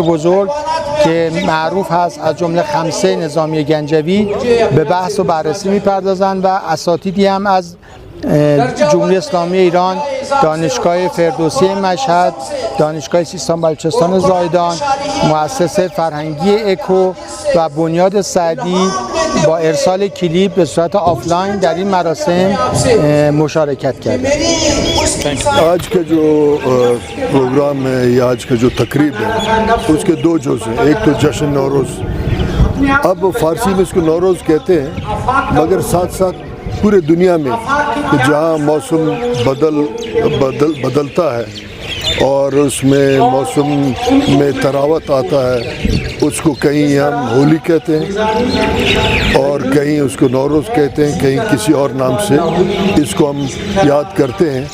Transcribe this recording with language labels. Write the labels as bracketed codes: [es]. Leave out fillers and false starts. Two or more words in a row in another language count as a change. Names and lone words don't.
[fa] بزرگ که معروف هست از جمله خمسه نظامی گنجوی به بحث و بررسی میپردازند و اساتیدی هم از جمهوری اسلامی ایران، دانشگاه فردوسی مشهد، دانشگاه سیستان بلوچستان زایدان، مؤسسه فرهنگی اکو و بنیاد سعدی با ارسال کلیپ به صورت آفلاین در این مراسم مشارکت کرده. [ur] آج کا جو پروگرام ہے یا آج کا جو تقریب ہے اس کے دو جز ہیں. ایک تو جشن نوروز, اب فارسی میں اس کو نوروز کہتے ہیں, مگر ساتھ ساتھ پورے دنیا میں جہاں موسم بدلتا ہے اور اس میں موسم میں تراوت آتا ہے, اس کو کہیں ہم ہولی کہتے ہیں اور کہیں اس کو نوروز کہتے ہیں, کہیں کسی اور نام سے اس کو ہم یاد کرتے ہیں.